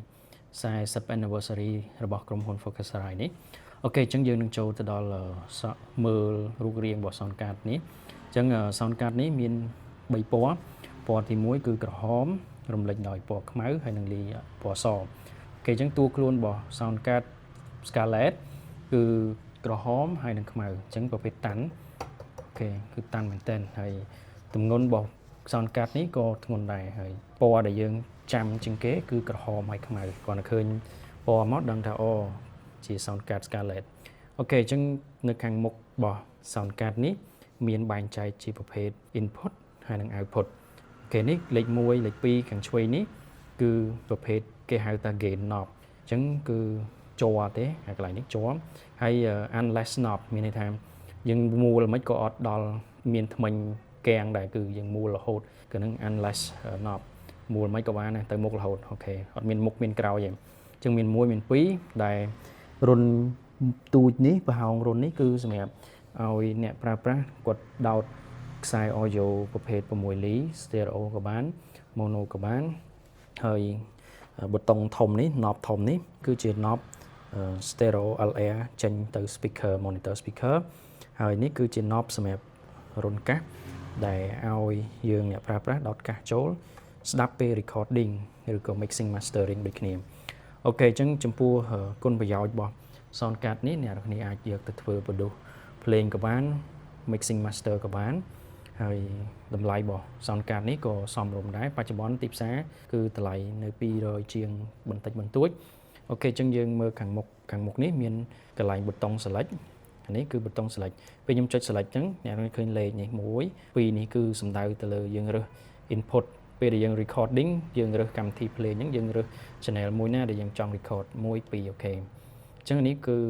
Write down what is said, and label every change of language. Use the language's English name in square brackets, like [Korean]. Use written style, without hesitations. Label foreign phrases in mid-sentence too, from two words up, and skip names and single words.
[Khmer] 40 anniversary របស់ក្រុមហ៊ុន Focusrite នេះអូខេអញ្ចឹងយើងនឹងចូលទៅដល់មើលរូបរាងរបស់ [English] sound card [Khmer] នេះអញ្ចឹង [English] sound card [Khmer] នេះមាន3ពណ៌ពណ៌ទី1គឺក្រហមរំលេចដោយពណ៌ខ្មៅហើយនឹងលាយពណ៌សអូខេអញ្ចឹងតួខ្លួនរបស់ [English] sound card [Khmer] Scarlett គឺក្រហមហើយ នឹងខ្មៅអញ្ចឹងប្រភេទតាន់អូខេគឺតាន់មែនទែនហើយទម្ងន់របស់ [English] sound card [Khmer] នេះក៏ធ្ងន់ដែរហើយពណ៌ដែលយើងចាំជាងគេគឺក្រហមហើយខ្មៅគាត់តែឃើញពណ៌មកដឹង ថាអូជា [English] sound card [Khmer] Scarlett អូខេអញ្ចឹងនៅខាងមុខរបស់ [English] sound card [Khmer] នេះមានបែងចែកជាប្រភេទ input ហើយនិង output អូខេនេះលេខ1លេខ2ខាងឆ្វេង នេះគឺប្រភេទគេហៅថា [English] gain knob [Khmer] អញ្ចឹងគឺជាប់ទេហើយកន្លែងនេះជាប់ហើយ [English] unless knob [Khmer] មានន័យថាយើងមូល មិនក៏អត់ដល់មានថ្មិញកៀងដែរគឺយើងមូលរហូតគឺនឹង [English] unless knob [Khmer] មូលមិនក៏បានដែរទៅមុខរហូតអូខេអត់មានមុខមានក្រោយទេអញ្ចឹងមាន1មាន2ដែលរុនទូចនេះប្រហោងរុននេះគឺសម្រាប់ឲ្យអ្នកប្រើប្រាស់គាត់ដោតខ្សែ audio ប្រភេទ6លី stereo ក៏បាន mono ក៏បានហើយប៊ូតុងធំនេះ knob ធំនេះគឺជា knob stereo LR ចេញទៅ [English] speaker monitor speaker [Khmer] ហើយនេះគឺជា knob សម្រាប់រុនកាសដែលឲ្យយើងអ្នកប្រើប្រាស់ដោតកាសចូលស្ដាប់ពេល recording ឬក៏ [English] mixing mastering [Khmer] ដូច គ្នាអូខេអញ្ចឹងចំពោះគុណប្រយោជន៍របស់ [English] sound card [Khmer] នេះអ្នកនរគ្នាអាចយកទៅធ្វើ produce ភ្លេងក៏បាន [English] mixing master [Khmer] ក៏បានហើយតម្លៃរបស់ [English] sound card [Khmer] នេះក៏សមរម្យដែរបច្ចុប្បន្នទីផ្សារគឺតម្លៃនៅ200ជាងបន្តិចបន្តួចអូខេអញ្ចឹងយើងមើលខាងមុខនេះមានកន្លែងប៊ូតុង select នេះគឺប៊ូតុង select ពេលខ្ញុំចុច select អញ្ចឹងអ្នកនឹងឃើញលេខនេះ1 2នេះគឺសំដៅទៅលើយើងរើស input ពេលដែលយើង recording យើងរើសកម្មវិធី play អញ្ចឹងយើងរើស channel មួយណាដែលយើងចង់ record 1 2អូខេអញ្ចឹងនេះគឺ